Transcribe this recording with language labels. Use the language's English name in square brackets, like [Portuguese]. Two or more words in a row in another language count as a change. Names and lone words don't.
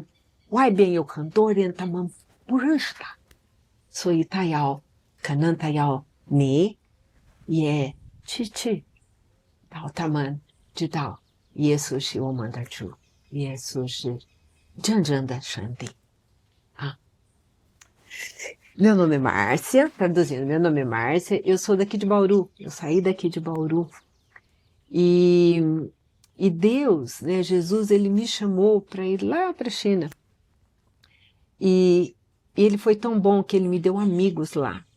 [Chinese] 外边有很多人，他们不认识他，所以可能他要你也去到他们知道耶稣是我们的主，耶稣是真正的上帝啊。 [Portuguese] Meu nome é Márcia, traduzindo, meu nome é Márcia, eu sou daqui de Bauru, eu saí daqui de Bauru. E Deus, né, Jesus, ele me chamou para ir lá para a China. E ele foi tão bom que ele me deu amigos lá.